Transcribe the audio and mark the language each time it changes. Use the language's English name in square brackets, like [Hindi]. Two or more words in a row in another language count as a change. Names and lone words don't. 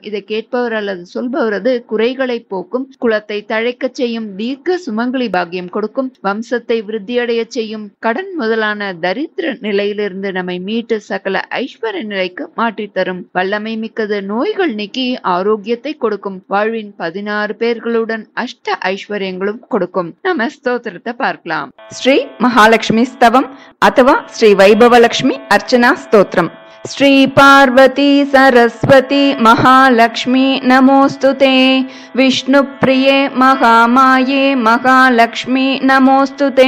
[Tamil] இதை கேட்பவர் அல்லது சொல்பவரது குறைகளை போக்கும், குலத்தை தழைக்க செய்யும், தீர்க்க சுமங்கலி பாக்கியம் கொடுக்கும், வம்சத்தை விருத்தியடைய செய்யும், கடன் முதலான தரித்திர நிலையிலிருந்து நம்மை மீட்டு சகல ஐஸ்வர்ய நிலைக்கு மாற்றி தரும் வல்லமை மிக்கது, நோய்கள் நீக்கி ஆரோக்கியத்தை கொடுக்கும், வாழ்வின் 16 பேர்களுடன் அஷ்ட ஐஸ்வர்யங்களும் கொடுக்கும். நம்ம ಸ್ತೋತ್ರத்தை பார்க்கலாம். [Sanskrit] ಶ್ರೀ ಮಹಾಲಕ್ಷ್ಮಿ ಸ್ತವಂ ಅಥವಾ ಶ್ರೀ ವೈಭವಲಕ್ಷ್ಮಿ ಅರ್ಚನಾ ಸ್ತೋತ್ರಂ. ಶ್ರೀ ಪಾರ್ವತಿ ಸರಸ್ವತಿ ಮಹಾಲಕ್ಷ್ಮಿ ನಮೋಸ್ತುತೆ. ವಿಷ್ಣು ಪ್ರಿಯೆ ಮಹಾಮಾಯೆ ಮಹಾಲಕ್ಷ್ಮಿ ನಮೋಸ್ತುತೆ.